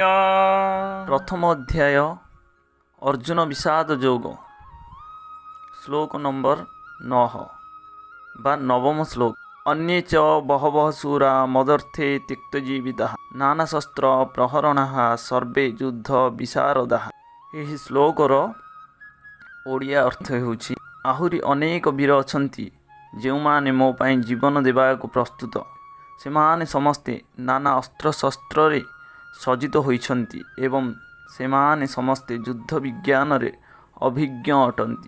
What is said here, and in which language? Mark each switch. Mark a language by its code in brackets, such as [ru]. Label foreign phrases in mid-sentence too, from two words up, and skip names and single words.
[or] ପ୍ରଥମ ଅଧ୍ୟାୟ ଅର୍ଜୁନ ବିଷାଦ ଯୋଗ ଶ୍ଲୋକ ନମ୍ବର 9 ବା ନବମ ଶ୍ଲୋକ। [sa] अन्ये च बहवः सूरा मदर्थे त्यक्तजीविताः नानाशस्त्र प्रहरणाः सर्वे युद्ध विशारदाः। [or] ଏହି ଶ୍ଲୋକର ଓଡ଼ିଆ ଅର୍ଥ ହେଉଛି ଆହୁରି ଅନେକ ବୀର ଅଛନ୍ତି ଯେଉଁମାନେ ମୋ ପାଇଁ ଜୀବନ ଦେବାକୁ ପ୍ରସ୍ତୁତ। ସେମାନେ ସମସ୍ତେ ନାନା ଅସ୍ତ୍ରଶସ୍ତ୍ରରେ ସଜ୍ଜିତ ହୋଇଛନ୍ତି ଏବଂ ସେମାନେ ସମସ୍ତେ ଯୁଦ୍ଧ ବିଜ୍ଞାନରେ ଅଭିଜ୍ଞ ଅଟନ୍ତି।